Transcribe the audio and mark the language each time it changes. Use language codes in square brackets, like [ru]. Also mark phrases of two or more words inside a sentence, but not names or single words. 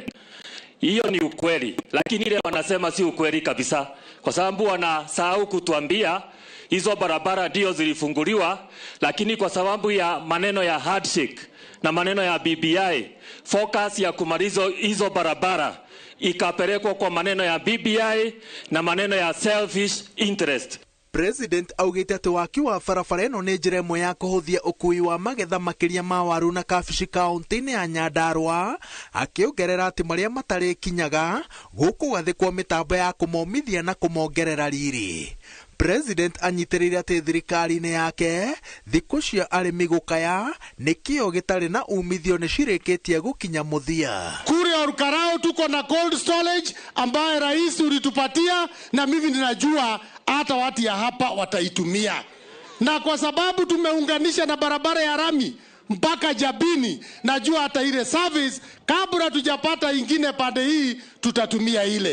[sw] Hiyo ni ukweli, lakini ile wanasema si ukweli kabisa, kwa sababu wanasahau kutuambia hizo barabara ndio zilifunguliwa, lakini kwa sababu ya maneno ya handshake na maneno ya BBI, focus ya kumaliza hizo barabara ikapelekwa kwa maneno ya BBI na maneno ya [en] selfish interest. [ki] President augĩte atĩ waki wa barabara ĩno nĩ njĩra ĩmwe ya kũhũthia ũkui wa magetha makĩria ma waru na kabici kaunti-inĩ ya Nyandarua, akĩongerera atĩ marĩa matarĩ kinyaga gũkũgathĩkwo mĩtambo ya kũmomithia na kũmongerera riri. President anyitĩrĩire atĩ thirikari-inĩ yake thikũ cia arĩmi gũkaya nĩkĩo gĩtarĩ na umithio nĩ cirĩkĩtie gũkinya mũthia. [sw] Kule Orkarao tuko na [en] cold storage [sw] ambaye rais ulitupatia, na mimi ninajua hata watu ya hapa wataitumia. Na kwa sababu tumeunganisha na barabara ya rami mpaka Jabini, najua hata ile service kabla tujapata ingine pande hii tutatumia ile.